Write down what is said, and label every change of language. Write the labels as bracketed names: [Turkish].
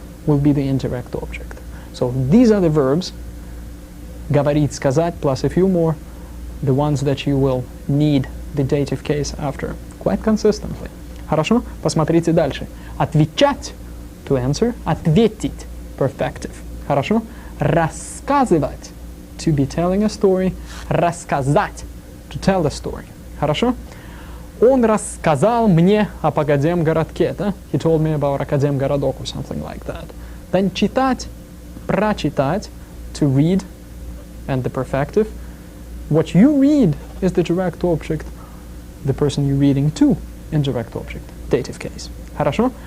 [English] Will be the indirect object. So these are the verbs. Говорить, сказать, plus a few more. The ones that you will need the dative case after quite consistently. [Russian] Хорошо? Посмотрите дальше. [English] Отвечать, to answer, ответить, perfective. [Russian] Хорошо? [English] Рассказывать, to be telling a story, рассказать, to tell a story. [Russian] Хорошо? Он рассказал мне об Академгородке, да? [English] He told me about Академгородок or something like that. Then читать, прочитать, to read, and the perfective. What you read is the direct object, the person you're reading to, indirect object, dative case. [Russian] Хорошо?